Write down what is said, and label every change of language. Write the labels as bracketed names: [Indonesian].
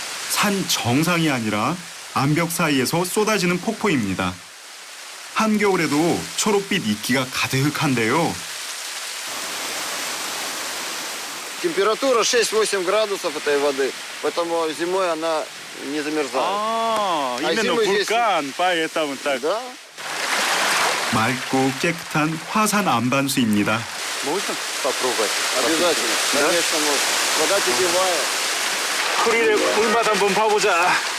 [Korean] 산 정상이 아니라 암벽 사이에서 쏟아지는 폭포입니다. 한겨울에도 초록빛 이끼가 가득한데요. [Russian] Температура 6-8 градусов этой воды, поэтому зимой она не замерзает. именно вулкан, поэтому так. Да? [Korean] 맑고 깨끗한 화산 안반수입니다. [Russian] Можно попробовать? Обязательно. Конечно, можно. Вода питьевая. [Korean] 쿠릴의 물맛 한번 봐보자.